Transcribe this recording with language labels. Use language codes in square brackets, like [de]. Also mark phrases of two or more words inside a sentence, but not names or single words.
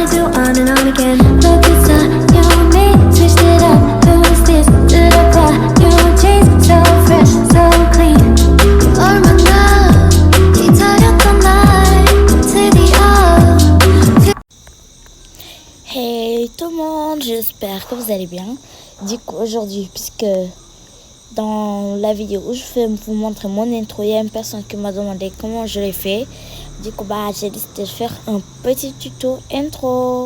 [en] wanna do on and on again. Look, it's you and me, switched it up. Who's this? To the bar, new jeans, so fresh, so clean. [ko] 얼마나 기다렸던 날 드디어. [fr] Hey tout le monde, j'espère que vous allez bien. Du coup aujourd'hui, puisque dans la vidéo où je vais vous montrer mon intro, il y a une personne qui m'a demandé comment je l'ai fait. Du coup j'ai décidé de faire un petit tuto intro.